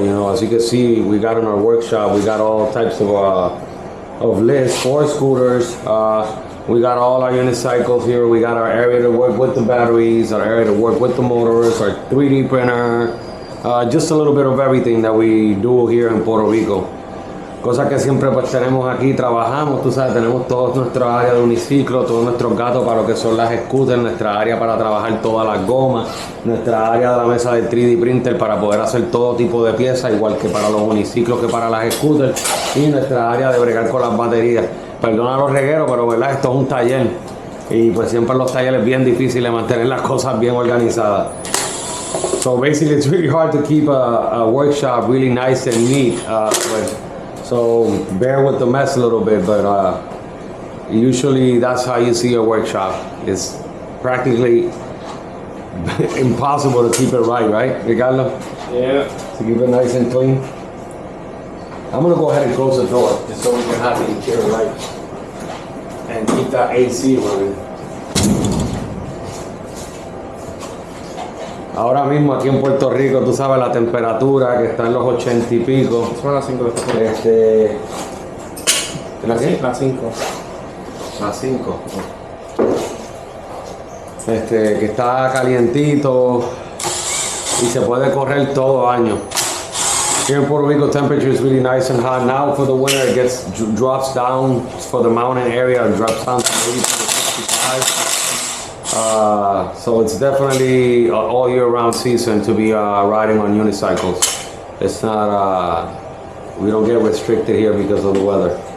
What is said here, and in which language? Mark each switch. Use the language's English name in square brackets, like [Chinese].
[English] You know, as you can see, we got in our workshop, we got all types of lifts for scooters. We got all our unicycles here. We got our area to work with the batteries, our area to work with the motors, our 3D printer, just a little bit of everything that we do here in Puerto Rico. [Spanish] Cosas que siempre pues tenemos aquí, trabajamos, tú sabes, tenemos toda nuestra área de uniciclo, todos nuestros gatos para lo que son las scooters, nuestra área para trabajar todas las gomas, nuestra área de la mesa del 3D printer para poder hacer todo tipo de piezas, igual que para los uniciclos que para las scooters, y nuestra área de bregar con las baterías. Perdona los regueros, pero verdad, esto es un taller, y pues siempre en los talleres es bien difícil de mantener las cosas bien organizadas. [English] So basically it's really hard to keep a workshop really nice and neat. So bear with the mess a little bit, but usually that's how you see a workshop. It's practically impossible to keep it right, Ricardo? Yeah. To keep it nice and clean. I'm gonna go ahead and close the door just so we can have the interior right and keep that AC running. [Spanish] Ahora mismo aquí en Puerto Rico, tú sabes la temperatura que está en los 80 y pico. Son las 5 de esta tarde. ¿La qué? Las 5. Las 5. Que está calientito y se puede correr todo año. [English] Here in Puerto Rico, temperature is really nice and hot. Now for the winter, it drops down for the mountain area. It drops down to 80 to 65. So it's definitely all year round season to be riding on unicycles. It's not, we don't get restricted here because of the weather.